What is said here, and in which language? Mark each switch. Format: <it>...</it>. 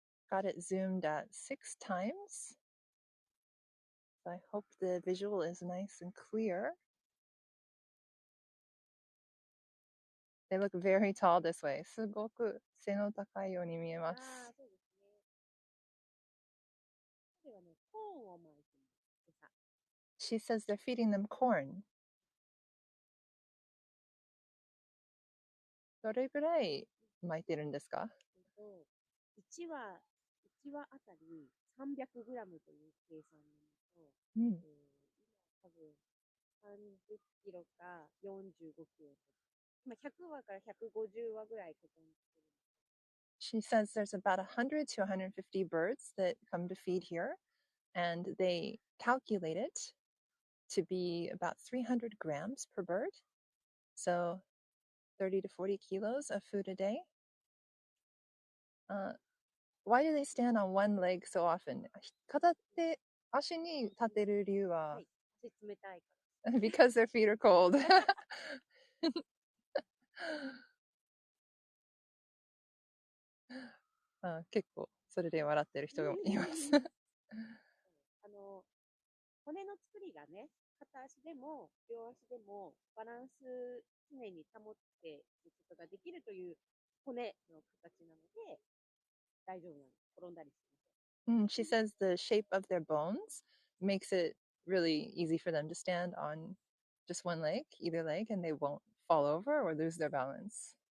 <en>Got it zoomed at 6 times. So I hope the visual is nice and clear. They look very tall this way.</en> <ja>すごく背の高いように見えます。そうですね。彼はね、コーンを巻いてます。</ja> <en>She says they're feeding them corn.</en> <ja>どれぐらい巻いてるんですか？1羽あたり300グラムという計算なのと、多分30キロか45キロ。今100羽から150羽ぐらいここに来てる。</ja> <en>She says there's about 100 to 150 birds that come to feed here, and they calculate it to be about 300 grams per bird. So 30 to 40 kilos of food a day. Why do they stand on one leg so often?</en> <ja>片手足に立てる理由は、足冷たいから。</ja> <en>because their feet are cold.</en> <ja>結構それで笑ってる人がいます。骨の作りがね、片足でも両足でもバランス常に保っていくことができるという骨の形なので大丈夫なの。転んだりしません。</ja> <en>She says the shape of their bones makes it really easy for them to stand on just one leg, either leg, and they won't fall over or lose their balance.</en>